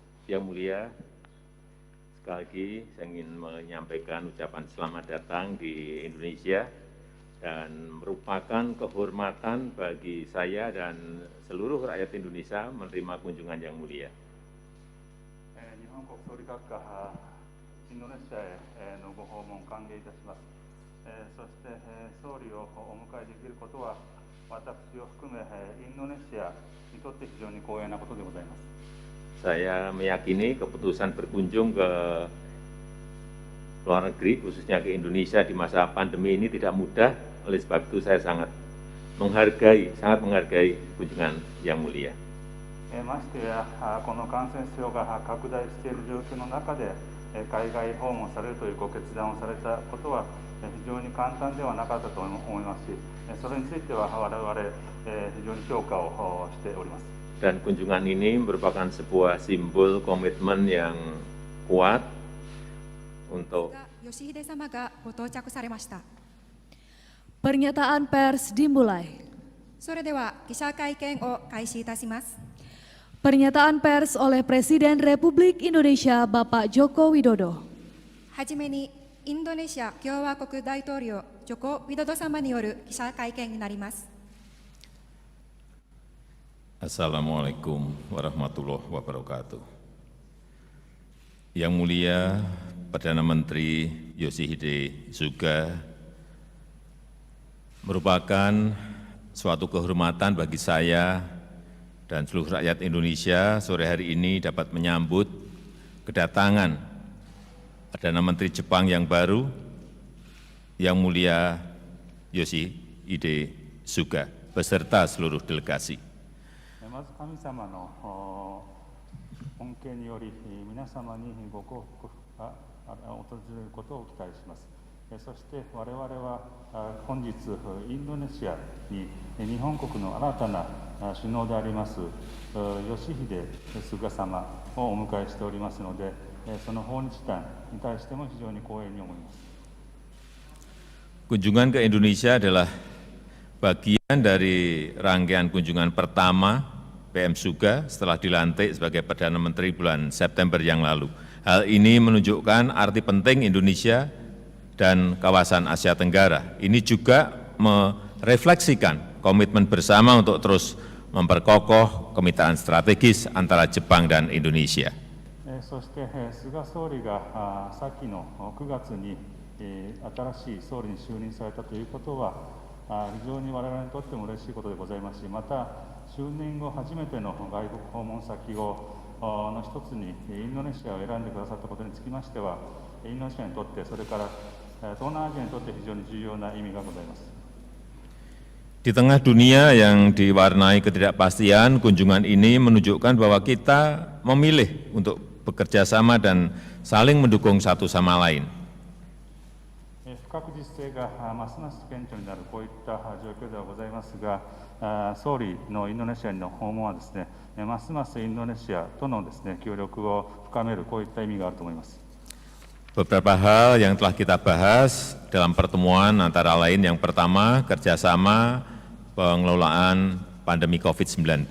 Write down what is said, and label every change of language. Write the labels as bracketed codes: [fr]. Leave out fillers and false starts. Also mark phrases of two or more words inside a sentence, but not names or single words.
[id] Yang Mulia, sekali lagi saya ingin menyampaikan ucapan selamat datang di Indonesia dan merupakan kehormatan bagi saya dan seluruh rakyat Indonesia menerima kunjungan Yang Mulia. [ja] 日本国総理閣下インドネシアへのご訪問歓迎いたします。そして総理をお迎えできることは私を含めインドネシアにとって非常に光栄なことでございます。 [id] Saya meyakini keputusan berkunjung ke luar negeri, khususnya ke Indonesia di masa pandemi ini tidak mudah. Oleh sebab itu saya sangat menghargai kunjungan Yang Mulia. [ja] ましてやこの感染症が拡大している状況の中で海外訪問されるというご決断をされたことは非常に簡単ではなかったと思いますし、それについては我々非常に評価をしております。 [id] Dan kunjungan ini merupakan sebuah simbol komitmen yang kuat untuk [ja] Yoshihide sama がご到着されました。 [id] Pernyataan pers dimulai. [ja] それでは記者会見を開始いたします。 [id] Pernyataan pers oleh Presiden Republik Indonesia Bapak Joko Widodo. [ja] はじめにインドネシア共和国大統領ジョコ・ウィドド様による記者会見になります。 [ar] السلام عليكم ورحمة الله وبركاته. [id] Yang Mulia Perdana Menteri Yoshihide Suga, merupakan suatu kehormatan bagi saya dan seluruh rakyat Indonesia sore hari ini dapat menyambut kedatangan Perdana Menteri Jepang yang baru, Yang Mulia Yoshihide Suga, beserta seluruh delegasi. [ja] まず神様の恩恵により皆様にご幸福が訪れることを期待します。そして我々は本日インドネシアに日本国の新たな首脳であります吉秀菅様をお迎えしておりますので、その訪日団に対しても非常に光栄に思います。 [id] Kunjungan ke Indonesia adalah bagian dari rangkaian kunjungan pertama PM Suga setelah dilantik sebagai Perdana Menteri bulan September yang lalu. Hal ini menunjukkan arti penting Indonesia dan kawasan Asia Tenggara. Ini juga merefleksikan komitmen bersama untuk terus memperkokoh kemitraan strategis antara Jepang dan Indonesia. [ja] そして菅総理が先の9月に新しい総理に就任されたということは非常に我々にとっても嬉しいことでございますし、また就任後初めての外国訪問先の一つにインドネシアを選んでくださったことにつきましては、インドネシアにとって、それから東南アジアにとって非常に重要な意味がございます。 [id] Di tengah dunia yang diwarnai ketidakpastian, kunjungan ini menunjukkan bahwa kita memilih untuk bekerja sama dan saling mendukung satu sama lain. [ja] 不確実性がますます顕著になるこういった状況ではございますが、総理のインドネシアの訪問はですね、ますますインドネシアとのですね協力を深めるこういった意味があると思います。 [id] Beberapa hal yang telah kita bahas dalam pertemuan antara lain yang pertama kerjasama pengelolaan pandemi COVID-19.